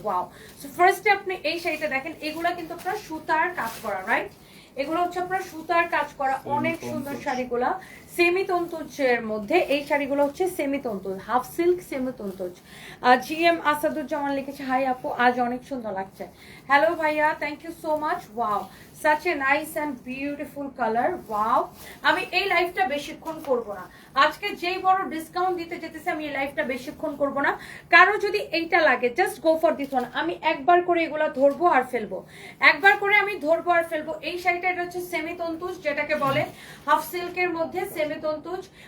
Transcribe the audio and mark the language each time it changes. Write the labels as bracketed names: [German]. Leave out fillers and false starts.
[Bangla] Wow, so ফার্স্টে আপনি এই শাড়িটা দেখেন। এগুলা কিন্তু আপনার সুতার কাজ করা, রাইট? এগুলো হচ্ছে আপনার সুতার কাজ করা অনেক সুন্দর শাড়িগুলা, সেমি তন্তুজের মধ্যে। এই শাড়িগুলো হচ্ছে সেমি তন্তুজ, হাফ সিল্ক সেমি তন্তুজ। জিএম আসাদুজ্জামান লিখেছে হাই আপু আজ অনেক সুন্দর লাগছে। [English] Hello ভাইয়া, thank you so much. Wow such a nice and beautiful color. [Bangla] wow, আমি এই লাইভটা বেশিক্ষণ করব না। আজকে যেই বড় ডিসকাউন্ট দিতে যেতেছে আমি এই লাইভটা বেশিক্ষণ করব না। কারো যদি এইটা লাগে [English] Just go for this one. [Bangla] আমি একবার করে এগুলা ধরবো আর ফেলবো, একবার করে আমি ধরবো আর ফেলবো। এই শাড়িটা এটা হচ্ছে সেমি তন্তুজ, যেটাকে বলে হাফ সিল্কের মধ্যে সেমি তন্তুজ।